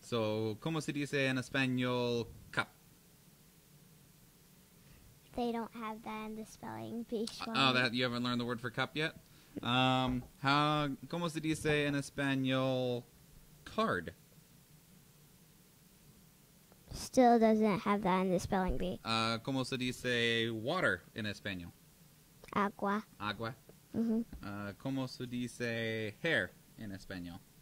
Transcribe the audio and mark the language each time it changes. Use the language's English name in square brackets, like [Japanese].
[Spanish] So, ¿cómo se dice en español cup? [English] They don't have that in the spelling bee. Oh, that you haven't learned the word for cup yet? [Spanish] ¿Cómo se dice en español card? [English] Still doesn't have that in the spelling bee. [Spanish] ¿Cómo se dice water en español? Agua. Agua. Mm-hmm. ¿Cómo se dice hair en español?